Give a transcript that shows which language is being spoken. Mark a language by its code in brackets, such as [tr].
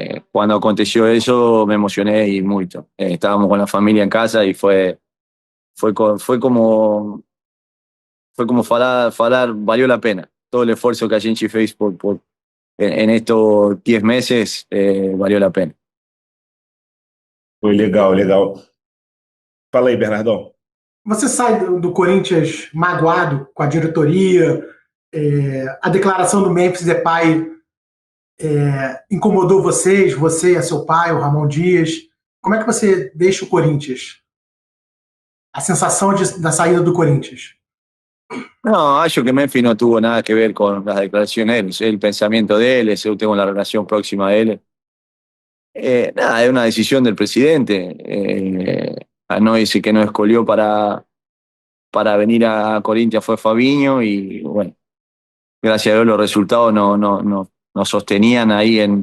[es] Cuando aconteció eso me emocioné y mucho. Estábamos con la familia en casa y fue como falar, valió la pena. Todo el esfuerzo que a gente fez en estos 10 meses valió la pena. [pt] Foi legal, legal. Fala aí, Bernardão. Você sai do Corinthians magoado com a diretoria, a declaração do Memphis Depay incomodou você e seu pai, o Ramon Dias. Como é que você deixa o Corinthians? A sensação da saída do Corinthians? [es] No, acho que Memphis no tuvo nada que ver con las declaraciones, el pensamiento de él, yo tengo la relación próxima de él. Nada, es una decisión del presidente. No dice que no escogió para venir a Corinthians fue Fabinho y bueno, gracias a Dios los resultados no sostenían ahí